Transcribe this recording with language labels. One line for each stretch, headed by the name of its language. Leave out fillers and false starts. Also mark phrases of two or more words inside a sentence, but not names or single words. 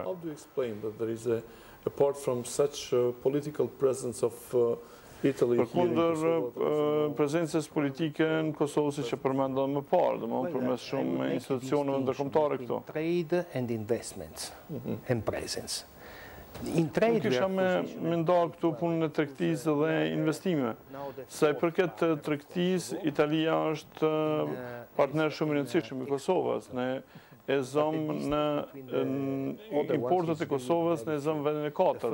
English: How do you explain that there is apart from such political presence of Italy here in Kosovo?
Albanian: Prezencës politike në Kosovë si që përmenda më parë, domethënë përmes shumë institucioneve ndërkombëtare këtu.
English: Trade and investments and presence.
Albanian: Nuk isha me ndarë këtu punën e tregtisë dhe investime. Sa i përket tregtisë, Italia është partner shumë i rëndësishëm i Kosovës. Ne e zëm në importet e Kosovës, ne e zëm vendin e 4.